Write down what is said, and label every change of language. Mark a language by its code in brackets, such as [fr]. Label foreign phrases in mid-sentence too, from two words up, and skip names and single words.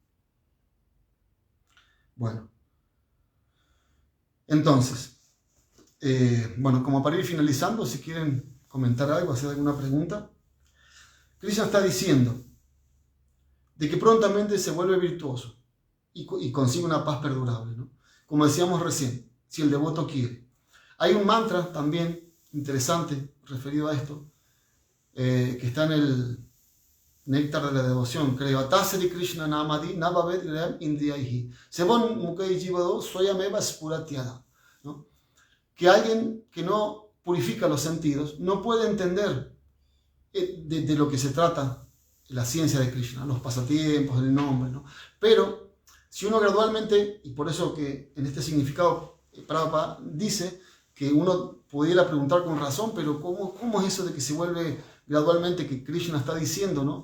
[es] Bueno, entonces, como para ir finalizando, si quieren comentar algo, hacer alguna pregunta, Krishna está diciendo de que prontamente se vuelve virtuoso y consigue una paz perdurable, ¿no? Como decíamos recién, si el devoto quiere. Hay un mantra también interesante referido a esto, que está en el Néctar de la Devoción, creo. [sa] अतः श्रीकृष्णनामादि न भवेद् ग्राह्यम् इन्द्रियैः सेवोन्मुखे हि जिह्वादौ स्वयमेव स्फुरत्यदः. [es] Que alguien que no purifica los sentidos no puede entender de lo que se trata la ciencia de Krishna, los pasatiempos, el nombre, ¿no? Pero si uno gradualmente, y por eso que en este significado Prabhupada dice que uno pudiera preguntar con razón, pero ¿cómo es eso de que se vuelve gradualmente, que Krishna está diciendo, ¿no?